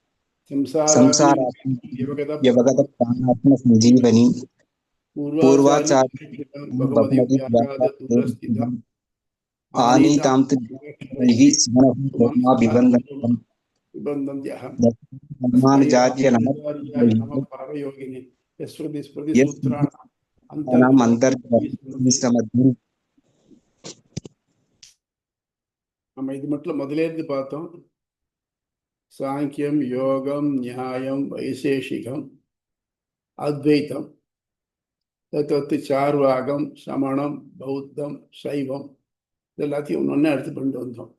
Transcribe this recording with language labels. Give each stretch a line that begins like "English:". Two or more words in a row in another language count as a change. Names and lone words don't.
Sanskrit: संसारात्मसंजीवनी पूर्वाचार्य भगवती व्याघातदूरस्थिता आनीतां निर्मानुजार्य नमः पावयोगिनि यस्मृति स्मृति सूत्राणाम्
Tamil: நம்ம இது மட்டும் முதலே இருந்து பார்த்தோம். சாங்கியம், யோகம், நியாயம், வைசேஷிகம், அத்வைத்தம், தத்துவத்து சார்வாகம், சமணம், பௌத்தம், சைவம், இது எல்லாத்தையும் ஒன்று எடுத்து பண்ணிட்டு வந்தோம்.